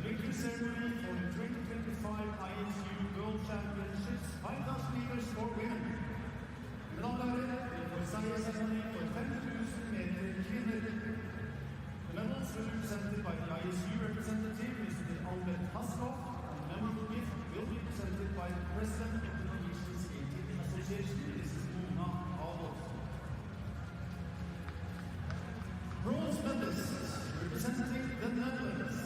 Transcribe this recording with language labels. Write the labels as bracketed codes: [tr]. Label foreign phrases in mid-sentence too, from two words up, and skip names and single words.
[en] victory ceremony for the 2025 ISU World Championships 5,000 meters for women. [no] Mine damer og herrer, vi får seiersseremoni for 5,000 meter kvinner. [en] The medals will be presented by the ISU representative, Mr. Albert Haskov, and the memorable gift will be presented by the President of the Norwegian Skating Association, Mrs. Mona Adolf. Bronze medalists representing the Netherlands.